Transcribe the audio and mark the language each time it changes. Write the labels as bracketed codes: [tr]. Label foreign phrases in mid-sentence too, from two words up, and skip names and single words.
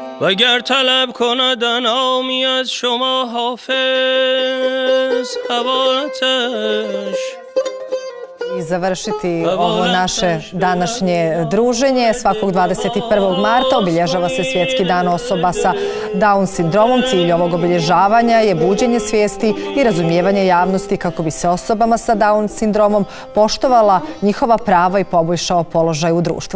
[fa] اگر طلب کند نامی از شما حافظ حوالتش. [bs] I završiti ovo naše današnje druženje. Svakog 21. marta obilježava se Svjetski dan osoba sa Down sindromom. Cilj ovog obilježavanja je buđenje svijesti i razumijevanje javnosti kako bi se osobama sa Down sindromom poštovala njihova prava i poboljšao položaj u društvu.